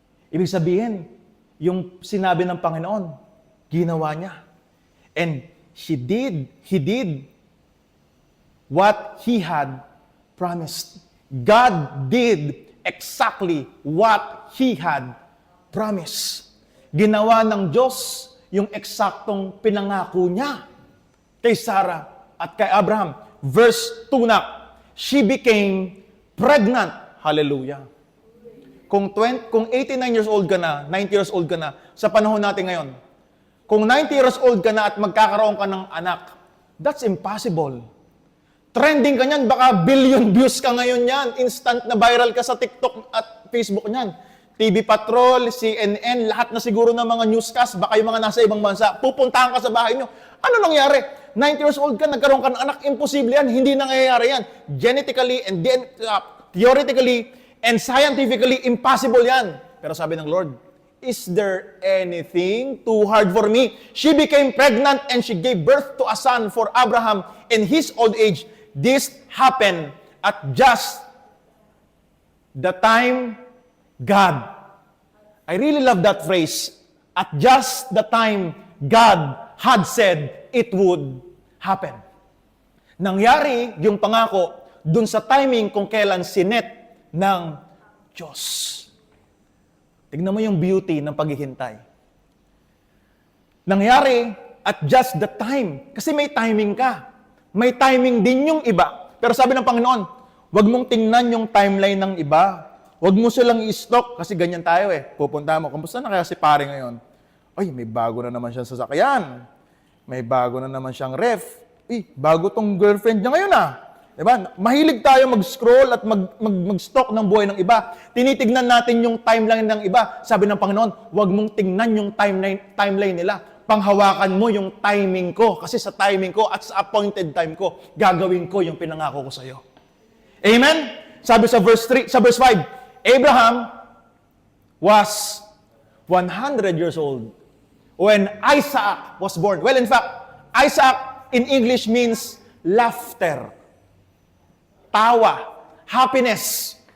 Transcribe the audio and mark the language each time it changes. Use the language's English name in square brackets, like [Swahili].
[Filipino] Ibig sabihin, yung sinabi ng Panginoon, ginawa niya. [English] And He did what He had promised. God did exactly what He had promised. [Filipino] Ginawa ng Diyos yung eksaktong pinangako niya kay Sarah at kay Abraham. [English] Verse 2 na, she became pregnant. [Filipino] Hallelujah. Kung 89 years old ka na, 90 years old ka na, sa panahon natin ngayon, kung 90 years old ka na at magkakaroon ka ng anak, [English] that's impossible. [Filipino] Trending ka niyan, baka billion views ka ngayon yan. Instant na viral ka sa TikTok at Facebook niyan. TV Patrol, CNN, lahat na siguro ng mga newscast, baka yung mga nasa ibang bansa, pupuntahan ka sa bahay nyo. Ano nangyari? 90 years old ka, nagkaroon ka ng anak, imposible yan. Hindi nangyayari yan. [English] Genetically and theoretically and scientifically, impossible yan. [Filipino] Pero sabi ng Lord, [English] is there anything too hard for me? She became pregnant and she gave birth to a son for Abraham in his old age. This happened at just the time God. I really love that phrase. At just the time God had said it would happen. [Filipino] Nangyari yung pangako dun sa timing kung kailan sinet ng Diyos. Tignan mo yung beauty ng paghihintay. Nangyari [English] at just the time. [Filipino] Kasi may timing ka. May timing din yung iba. Pero sabi ng Panginoon, huwag mong tingnan yung timeline ng iba. Huwag mo silang i-stalk kasi ganyan tayo eh. Pupunta mo, kamusta na kaya si pare ngayon? Ay, may bago na naman siyang sasakyan. May bago na naman siyang ref. Bago tong girlfriend niya ngayon ah. Diba? Mahilig tayo mag-scroll at mag-stalk ng buhay ng iba. Tinitignan natin yung timeline ng iba. Sabi ng Panginoon, huwag mong tingnan yung timeline nila. panghawakan mo yung timing ko. Kasi sa timing ko at sa appointed time ko, gagawin ko yung pinangako ko sa iyo. Amen? Sabi sa [English] verse 5, Abraham was 100 years old when Isaac was born. Well, in fact, Isaac in English means laughter, [Filipino] tawa, [English] happiness.